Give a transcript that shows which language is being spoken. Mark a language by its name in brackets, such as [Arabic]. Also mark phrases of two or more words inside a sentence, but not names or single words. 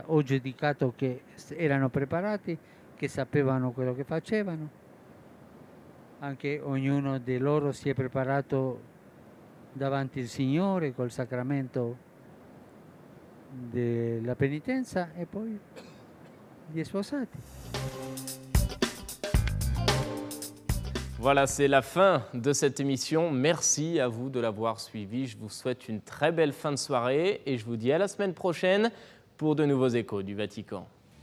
[Italian] Ho giudicato che erano preparati, che sapevano quello che facevano. Anche ognuno di loro si è preparato davanti al Signore col sacramento della penitenza, e poi li è sposati. [French] Voilà, c'est la fin de cette émission. Merci à vous de l'avoir suivi. Je vous souhaite une très belle fin de soirée et je vous dis à la semaine prochaine pour de nouveaux échos du Vatican.